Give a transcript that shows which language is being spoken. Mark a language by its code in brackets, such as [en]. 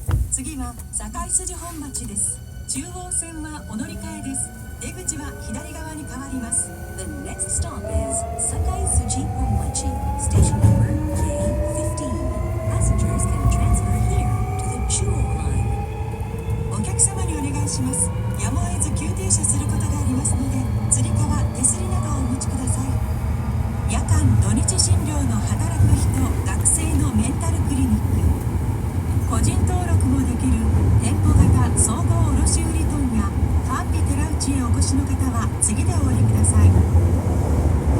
[ja] 次は堺筋本町です。中央線はお乗り換えです。出口は左側に変わります。 [en] The next stop is Sakai Suji Honmachi, station number K15. Passengers can transfer here to the Chuo line. [ja] お客様にお願いしします。やむを得ず急停車することがありますので、つり革、手すりなどをお持ちください。夜間土日診療の働く人、学生のメンタルクリニック、個人登録もできる店舗型総合卸売問屋ファンビ寺内へお越しの方は次でお降りください。